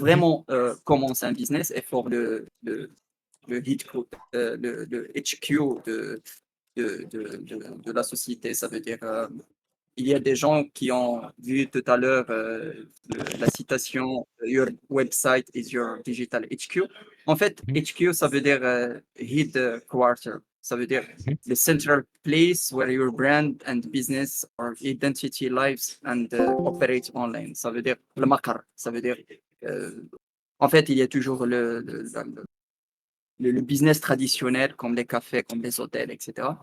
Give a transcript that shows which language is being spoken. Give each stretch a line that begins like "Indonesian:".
French: vraiment commencer un business et pour le hit code, le HQ de la société. Ça veut dire il y a des gens qui ont vu tout à l'heure la citation
English: Your website is your digital HQ.
French: En fait, mhm, HQ, ça veut dire headquarter. Ça veut dire mhm,
English: the central place where your brand and business or identity lives and operate online.
French: Ça veut dire le maqar. Ça veut dire, euh, en fait, il y a toujours le business traditionnel comme les cafés, comme les hôtels, etc.